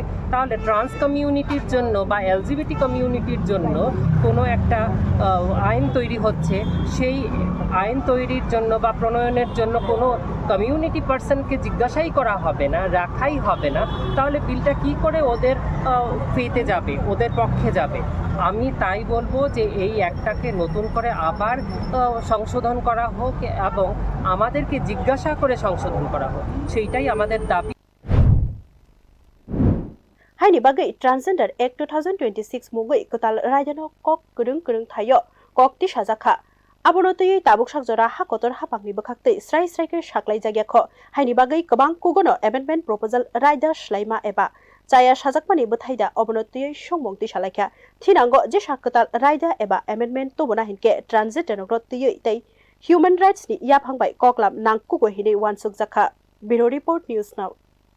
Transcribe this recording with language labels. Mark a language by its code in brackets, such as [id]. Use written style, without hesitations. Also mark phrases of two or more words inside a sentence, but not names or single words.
[bn] তাহলে [en] trans communityর [bn] জন্য বা [en] LGBT communityর [bn] জন্য কোনো একটা আইন তৈরি হচ্ছে সেই আইন তৈরির জন্য বা প্রণয়নের জন্য কোনো [en] community personকে [bn] জিজ্ঞাসাই করা হবে না রাখাই হবে না তাহলে বিলটা কি করে ওদের ফেতে যাবে ওদের পক্ষে যাবে আমি তাই বলবো যে এই একটাকে নতুন করে আবার সংশোধন করা হোক এবং আমাদেরকে জিজ্ঞাসা করে সংশোধন করা হোক সেইটাই আমাদের দাবি [trp] haini bagai transgender act 2026 mugoi kotal raidano kok kurung thayo kok ti sajakha abonotoi tabuk sakjora hakotor hapangni bakhakte srai ke saklai jagya kho haini bagai kobang kugono [en] amendment proposal [trp] raida shlaima eba Chaya sajakmani bothaida obonotoi somung tisalaikha thinango je sakkotal raida eba amendment to bona hinke transgender rotoi tei [en] human rights [trp] ni yaphangbai koklam nangkugo hine wansuk jakha Bureau Report News Now